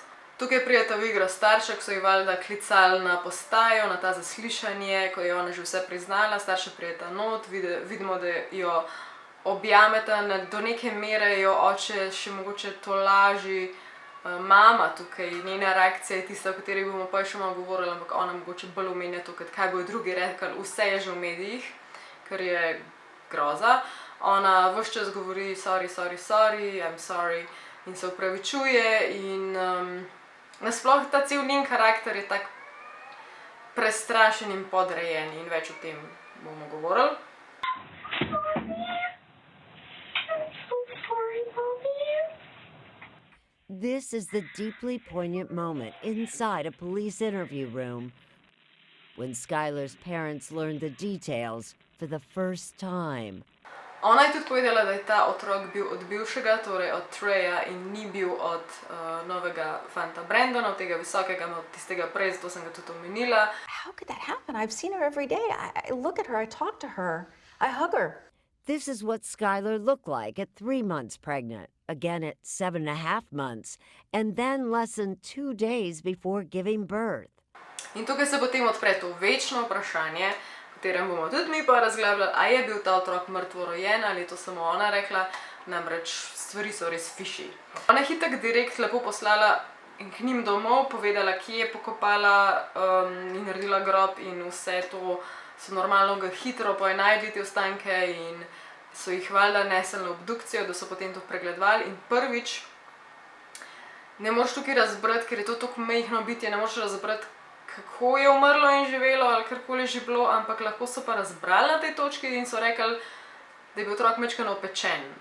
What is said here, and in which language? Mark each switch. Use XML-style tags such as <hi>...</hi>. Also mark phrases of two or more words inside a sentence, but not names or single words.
<sl>Tukaj prijeta v igro starša, ko so ji valjda klicali na postajo, na ta zaslišanje, ko je ona že vse priznala, starša prijeta not, vidimo, da jo objameta, do neke mere jo oče še mogoče tolaži. Mama tukaj, njena reakcija je tista, o kateri bomo pa še malo govorili, ampak ona mogoče bolj omenja to, kaj bojo drugi rekli, vse je že v medijih, ker je groza. Ona ves čas govori</sl> <en>sorry, I'm sorry</en> <sl>in se opravičuje in nasploh ta cel njen karakter je tak prestrašen in podrejen in več o tem bomo govorili.</sl> <en>This is the deeply poignant moment inside a police interview room when Skylar's parents learned the details for the first time.</en> <sl>Ona je tudi povedala, da je ta otrok bil od bivšega, torej od Treya, in ni bil od novega fanta Brandona, od tega visokega, od tistega prej, zato sem ga tudi omenila.</sl> <en>How could that happen? I've seen her every day. I look at her, I talk to her, I hug her. This is what Skylar looked like at 3 months pregnant, again at 7.5 months, and then less than 2 days before giving birth.</en> <sl>In tukaj se potem odpre to večno vprašanje, o katerem bomo tudi mi pa razglabljali, a je bil ta otrok mrtvo rojen ali je to samo ona rekla, namreč stvari so res fishy. Ona je hitek direkt lepo poslala k njim domov, povedala, kje je pokopala in naredila grob in vse to so normalno ga hitro poenajdli te ostanke in so jih valjda nesli na obdukcijo, da so potem to pregledovali in prvič ne moreš tukaj razbrati, ker je to tako majhno bitje, ne moreš razbrati, kako je umrlo in živelo ali karkoli že bilo, ampak lahko so pa razbrali na tej točki in so rekli, da je bil otrok majčkeno opečen.</sl>